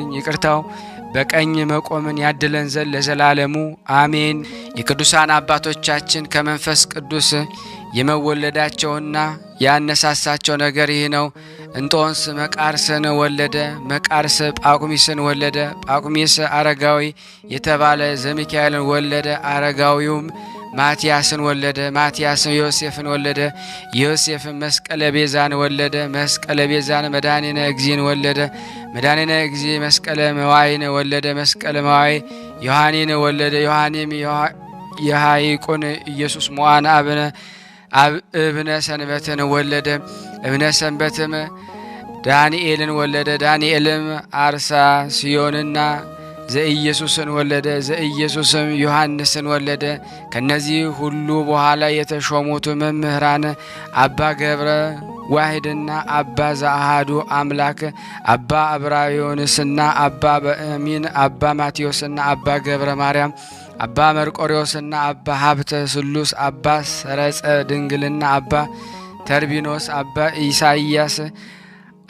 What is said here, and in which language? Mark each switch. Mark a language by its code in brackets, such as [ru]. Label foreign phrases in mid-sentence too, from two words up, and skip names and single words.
[am] ይቅርታው በቀኝ መቆምን ያድለን ዘንድ ለዘላለሙ አሜን። የቅዱሳን አባቶቻችን ከመንፈስ ቅዱስ የመወለዳቸውና ያነሳሳቸው ነገር ይህ ነው። እንጦንስ መቃርስን ወለደ፣ መቃርስ ጳቁሚስን ወለደ፣ ጳቁሚስ አረጋዊ የተባለ ዘሚካኤልን ወለደ፣ አረጋዊውም ማቲያስን ወለደ፣ ማቲያስን ዮሴፍን ወለደ፣ ዮሴፍን መስቀለ ቤዛን ወለደ፣ መስቀለ ቤዛን መድኃኒነ እግዚእን ወለደ፣ መድኃኒነ እግዚእ መስቀለ መዋይን ወለደ፣ መስቀለ መዋይ ዮሐኒን ወለደ፣ ዮሐኒም የሐይቁን ኢየሱስ ሞዓን እብነ ሰንበትን ወለደ፣ እብነ ሰንበትም ዳንኤልን ወለደ፣ ዳንኤልም አርሳ ሲዮንና ዘኢየሱስን ወለደ፣ ዘኢየሱስም ዮሐንስን ወለደ። ከነዚህ ሁሉ በኋላ የተሾሙት መምህራን አባ ገብረ ዋሕድና አባ ዘአሐዱ አምላክ፣ አባ አብራዮንስና አባ በእሚን፣ አባ ማቴዎስና አባ ገብረ ማርያም፣ አባ መርቆሪዎስና አባ ሀብተ ስሉስ፣ አባ ሰረጸ ድንግልና፣ አባ ተርቢኖስ፣ አባ ኢሳይያስ